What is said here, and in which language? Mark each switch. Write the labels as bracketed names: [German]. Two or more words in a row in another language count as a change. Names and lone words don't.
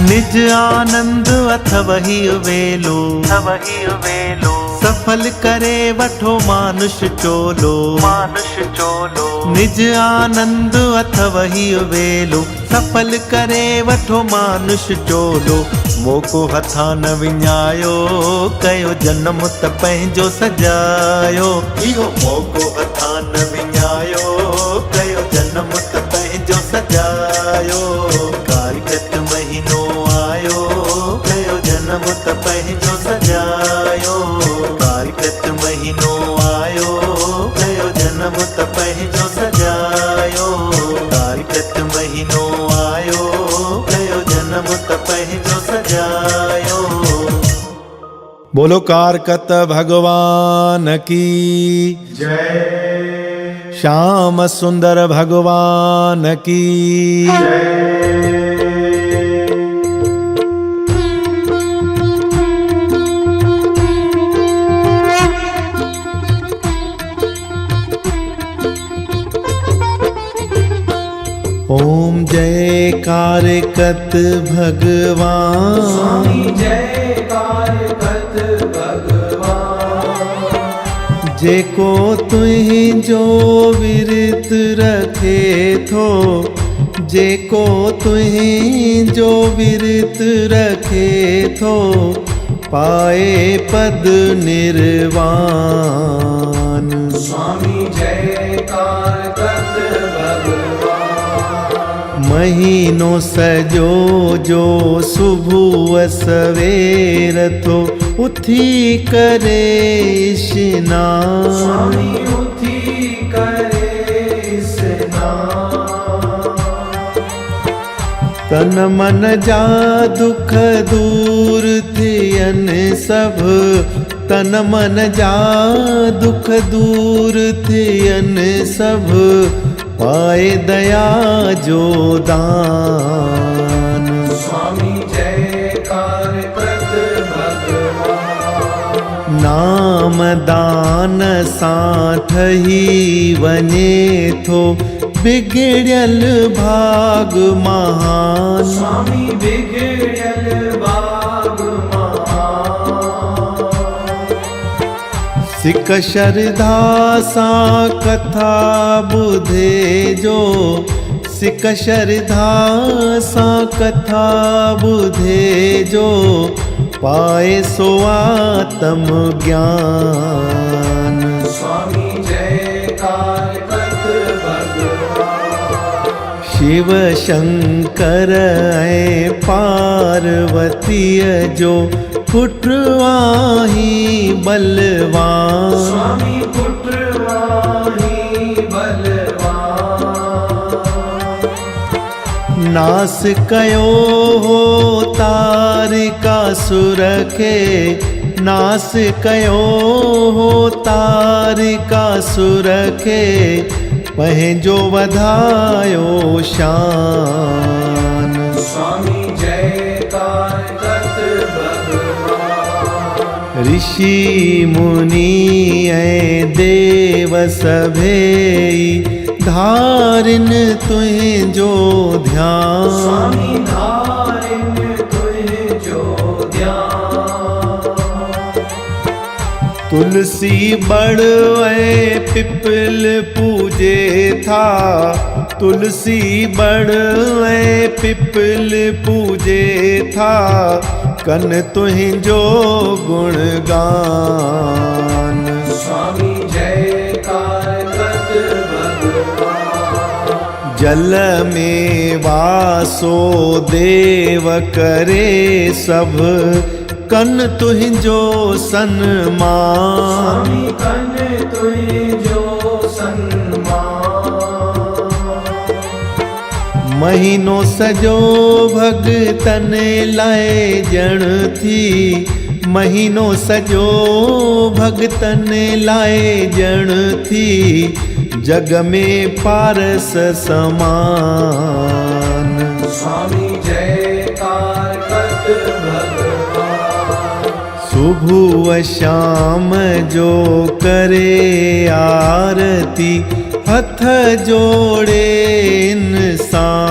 [Sindhi] निज आनंद अथवहि वेलो सफल करे वठो मानुष चोलो निज आनंद अथवहि वेलो सफल करे वठो मानुष चोलो मोको हथा न विञायो कयो जन्म त पंहिंजो सजायो इहो मोको हथा न विञायो कयो जन्म त पंहिंजो सजायो कार्तिक महीनो आयो कयो जन्म त पंहिंजो सजायो कार्तिक महीनो आयो कयो जन्म त पंहिंजो सजायो कार्तिक महीनो आयो कयो जन्म त पंहिंजो सजायो। [Hindi] बोलो कारकत भगवान की जय। श्याम सुंदर भगवान की ओम जय कारकत भगवान स्वामी जय कारकत भगवान [Sindhi] जेको तुहिंजो विरत रखे थो जेको तुहिंजो विरत रखे थो पाए पद निर्वाण स्वामी जय कारकत भगवान महीनो सजो जो सुबह सवेर तो उथी करे स्नान स्वामी उथी करे स्नान तन मन जा दुख दूर थियन सब तन मन जा दुख दूर थियन सब पाए दया जो दान स्वामी जय कारकत भगवान नाम दान सां ठही वञे थो बिगड़ियल भाग महान स्वामी बिगड़ियल भाग महान सिक श्रद्धा सां कथा ॿुधे जो सिक श्रद्धा सां कथा ॿुधे जो पाए सो आत्म ज्ञान स्वामी जय कारकत भगवान शिव शंकर ऐं पार्वतीअ जो पुत्र आहीं बलवान स्वामी पुत्र वाही बलवान नास कयो हो तारिकासुर खे नास कयो हो तारिकासुर खे पंहिंजो वधायो शान स्वामी जय कारकत भगवान ऋषि मुनि ऐं देव सभेई धारिन तुंहिंजो ध्यान स्वामी धारिन तुंहिंजो ध्यान तुलसी बड़ ऐं पिपल पूजे था तुलसी बड़ ऐं पिपल पूजे था कन तुंहिंजो गुणगान स्वामी जय कारकत भगवान जल में वासो देव करे सब कन तुंहिंजो सन्मान स्वामी कन तुंहिंजो सन्मान महीनो सजो भगतन लाइ ॼण थी महीनो सजो भगतन लाइ ॼण थी जग में पारस समान स्वामी जय कारकत भगवान सुबह शाम जो करे आरती हथ जोड़े इंसान